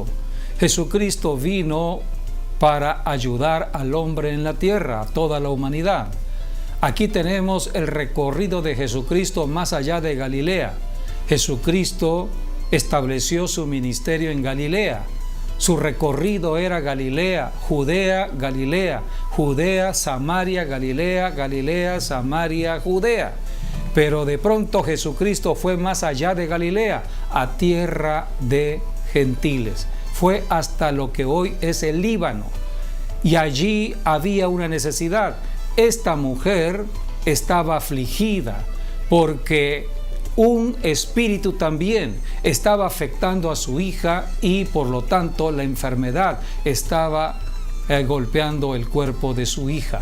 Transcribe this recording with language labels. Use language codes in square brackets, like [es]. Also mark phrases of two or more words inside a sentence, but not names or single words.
[es] Jesucristo vino para ayudar al hombre en la tierra, a toda la humanidad. Aquí tenemos el recorrido de Jesucristo más allá de Galilea. Jesucristo estableció su ministerio en Galilea. Su recorrido era Galilea, Judea, Galilea, Judea, Samaria, Galilea, Galilea, Samaria, Judea. Pero de pronto Jesucristo fue más allá de Galilea, a tierra de gentiles. Fue hasta lo que hoy es el Líbano. Y allí había una necesidad. Esta mujer estaba afligida porque un espíritu también estaba afectando a su hija, y por lo tanto la enfermedad estaba golpeando el cuerpo de su hija.